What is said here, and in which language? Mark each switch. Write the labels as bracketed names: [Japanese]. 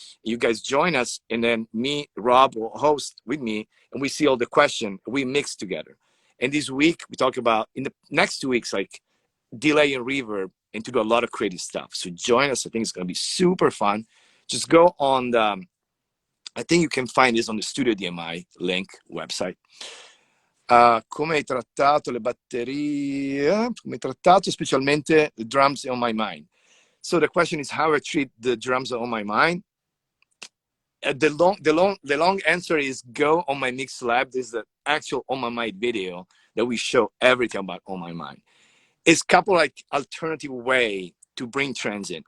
[English] You guys join us, and then me, Rob will host with me, and we see all the questions. We mix together. And this week we talk about, in the next 2 weeks, like delay and reverb, and to do a lot of creative stuff. So join us. I think it's going to be super fun. Just go on the, I think you can find this on the Studio DMI link website. [Italian] Come hai trattato le batterie? Come hai trattato specialmente [English] the drums on my mind? So the question is how I treat the drums on my mind. The long answer is go on my mymixlab. This is the actual On My Mind video that we show everything about On My Mind. It's a couple like alternative way to bring transient.